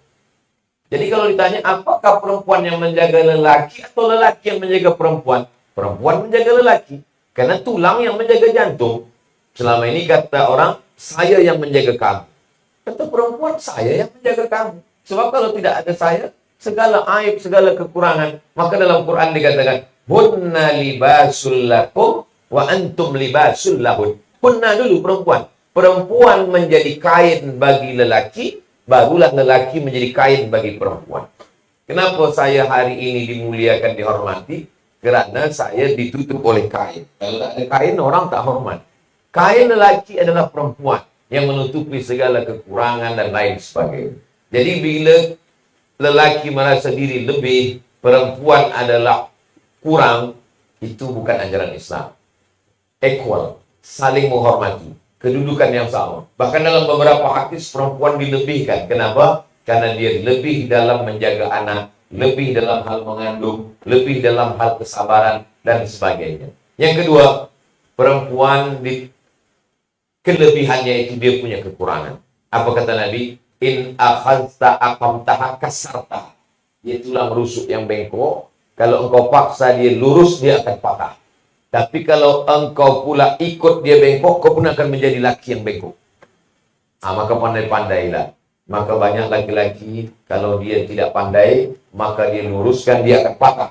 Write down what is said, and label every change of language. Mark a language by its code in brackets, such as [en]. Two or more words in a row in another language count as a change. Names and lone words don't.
[ms] Jadi kalau ditanya apakah perempuan yang menjaga lelaki atau lelaki yang menjaga perempuan? Perempuan menjaga lelaki. Karena tulang yang menjaga jantung. Selama ini kata orang, saya yang menjaga kamu. Kata perempuan, saya yang menjaga kamu. Sebab kalau tidak ada saya, segala aib, segala kekurangan. Maka dalam Quran dikatakan, [ar] هن لباس لكم وأنتم لباس لهن. [ms] Hunna dulu perempuan. Perempuan menjadi kain bagi lelaki, barulah lelaki menjadi kain bagi perempuan. Kenapa saya hari ini dimuliakan, dihormati? Kerana saya ditutup oleh kain. Kalau tak ada kain, orang tak hormat. Kain lelaki adalah perempuan yang menutupi segala kekurangan dan lain sebagainya. Jadi bila lelaki merasa diri lebih, perempuan adalah kurang, itu bukan ajaran Islam. Equal, saling menghormati, kedudukan yang sama. Bahkan dalam beberapa hadis perempuan dilebihkan. Kenapa? Karena dia lebih dalam menjaga anak, lebih dalam hal mengandung, lebih dalam hal kesabaran, dan sebagainya. Yang kedua, perempuan di kelebihannya itu dia punya kekurangan. Apa kata Nabi? [ar] إن أخذت أقمتها كسرتها. [ms] Dia tulang rusuk yang bengkok. Kalau engkau paksa dia lurus, dia akan patah. Tapi kalau engkau pula ikut dia bengkok, kau pun akan menjadi laki yang bengkok. Maka pandai-pandailah. Maka banyak laki-laki, kalau dia tidak pandai, maka dia luruskan, dia akan patah.